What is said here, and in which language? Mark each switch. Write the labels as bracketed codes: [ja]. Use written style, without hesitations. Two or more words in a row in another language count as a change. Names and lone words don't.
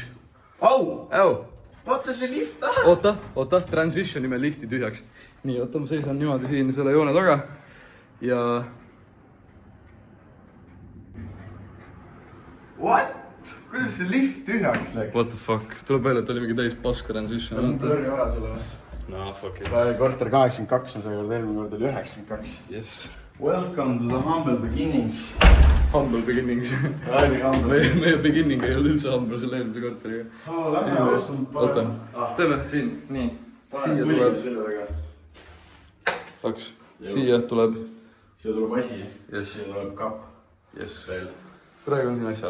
[et] Au! Au! Oota, see lift taha! Oota, transitionime lifti tühjaks. Nii, oota, ma seisan niimoodi siin selle joone taga ja... [en] What? [et] Kuidas see lift tühjaks läks? [en] What the fuck? [et] Tuleb välja, et oli mingi täis paska transition. On kõrri vara sulle või? [en] No, fuck it. [et] Korter 82 on see kord, eelmine kord oli 92. [en] Yes. Welcome to the humble beginnings. Humble beginnings. [et] Oli humble. Meie beginning ei ole üldse humble selle eelmise korteriga. Lähme ostame parem. Oota, teeme siin, nii. Siia tuleb... Kaks. Siia tuleb... Siia tuleb asi. [en] Yes. [et] Siia tuleb kapp. [en] Yes. [et] Veel. Praegu on siin asjad.